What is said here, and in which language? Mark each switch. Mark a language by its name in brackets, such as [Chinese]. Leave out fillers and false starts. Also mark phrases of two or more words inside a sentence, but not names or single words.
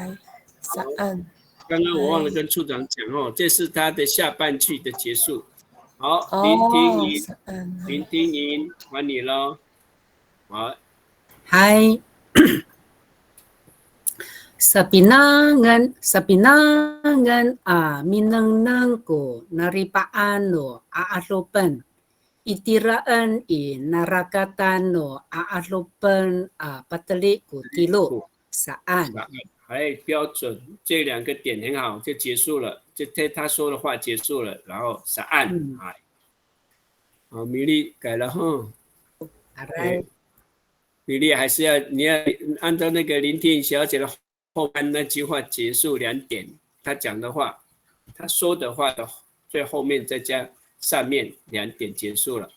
[Amis] saan。 [Chinese] 刚刚我忘了跟处长讲这是他的下半句的结束。好，聆听营，换你喽。好， [Amis] 嗨。Sapinangan minang ko naripaan no aatlopan itiraan narakatan no aatlopan patali ko tilo saan。 [Chinese] 哎，标准，这2个点很好，就结束了，就他说的话结束了，然后是按，哎，好，米粒改了哈。米粒还是你要按照那个林婷小姐的后半那句话结束2点，他讲的话，他说的话的最后面再加上面2点结束了。